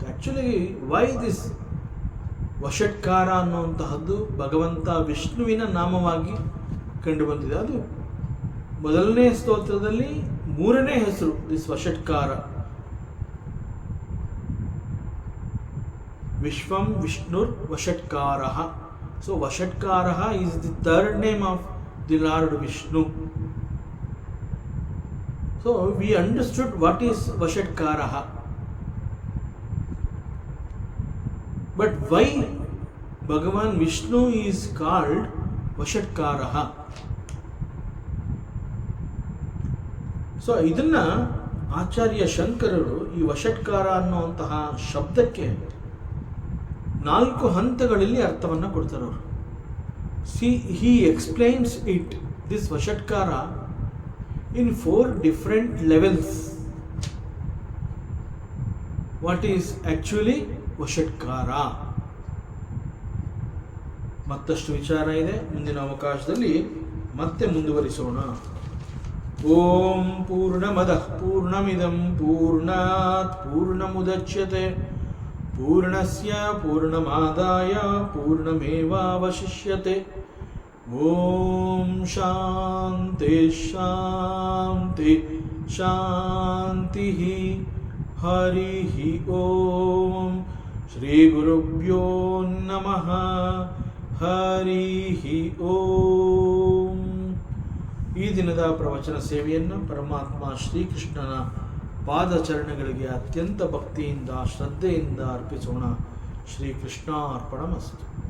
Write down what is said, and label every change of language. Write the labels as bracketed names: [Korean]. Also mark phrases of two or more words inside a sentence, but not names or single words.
[English] actually why this [Kannada] ವಷಟ್ಕಾರ ಅನ್ನುವಂತಹದ್ದು ಭಗವಂತ ವಿಷ್ಣುವಿನ ನಾಮವಾಗಿ ಕಂಡುಬಂದಿದೆ. ಅದು ಮೊದಲನೇ ಸ್ತೋತ್ರದಲ್ಲಿ 3ನೇ ಹೆಸರು, ದಿಸ್ ವಷಟ್ಕಾರ. [Sanskrit] ವಿಶ್ವಂ ವಿಷ್ಣುರ್ ವಷಟ್ಕಾರ. [English] so Vashatkara is the third name of the Lord Vishnu. So we understood what is Vashatkaraha. But why Bhagavan Vishnu is called Vashatkaraha? [Kannada] So ಇದನ್ನ ಆಚಾರ್ಯ ಶಂಕರರು ಈ ವಷಟ್ಕಾರ ಅನ್ನುವಂತಹ ಶಬ್ದಕ್ಕೆ 4 ಹಂತಗಳಲ್ಲಿ ಅರ್ಥವನ್ನು ಕೊಡ್ತಾರೆ ಅವರು. [English] he explains it, this Vashatkara, in 4 different levels. What is actually Vashatkara? [Kannada] ಮತ್ತಷ್ಟು ವಿಚಾರ ಇದೆ, ಮುಂದಿನ ಅವಕಾಶದಲ್ಲಿ ಮತ್ತೆ ಮುಂದುವರಿಸೋಣ. [Sanskrit] ಓಂ ಪೂರ್ಣಮದಃ ಪೂರ್ಣಮಿದಂ ಪೂರ್ಣಾತ್ ಪೂರ್ಣಮುದಚ್ಯತೆ ಪೂರ್ಣಸ್ಯ ಪೂರ್ಣಮಾದಾಯ ಪೂರ್ಣಮೇವಾವಶಿಷ್ಯತೆ. ಓಂ ಶಾಂತಿ ಶಾಂತಿ ಶಾಂತಿ. ಹರಿ ಓಂ. ಶ್ರೀ ಗುರುಭ್ಯೋ ನಮಃ. ಹರಿ ಓಂ. [Kannada] ಈ ದಿನದ ಪ್ರವಚನ ಸೇವೆಯನ್ನು ಪರಮಾತ್ಮ ಶ್ರೀಕೃಷ್ಣನ ಪಾದಚರಣಗಳಿಗೆ ಅತ್ಯಂತ ಭಕ್ತಿಯಿಂದ ಶ್ರದ್ಧೆಯಿಂದ ಅರ್ಪಿಸೋಣ. [Sanskrit] ಶ್ರೀಕೃಷ್ಣಾರ್ಪಣಮಸ್ತು.